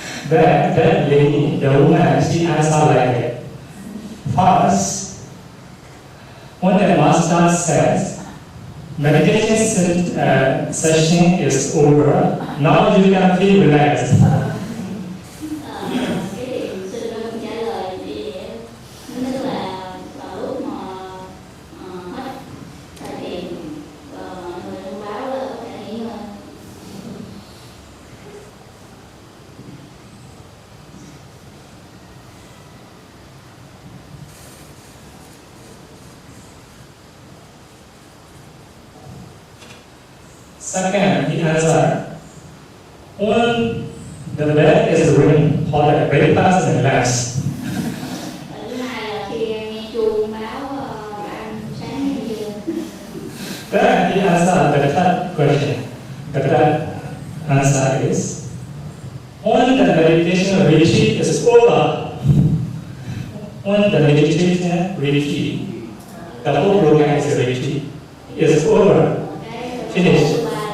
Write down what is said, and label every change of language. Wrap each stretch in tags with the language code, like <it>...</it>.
<en>That lady, the woman, she answered like it. First, when the master says, meditation session is over, now you can feel relaxed.</en> <vi>Cái thiền sinh nó không trả lời thì tức là vào lúc mà hết thời thiền và mọi người thông báo là có thể nghỉ ngơi.</vi> <en>Second, he answered, when the bell is ring for the breakfast and relax.</en> <vi>Thứ hai là khi nghe chuông báo ăn sáng hay chưa.</vi> <en>Then he answered the third question. The third answer is, when the meditation retreat is over, when the meditation retreat, the whole program is retreat, is over, finished.</en>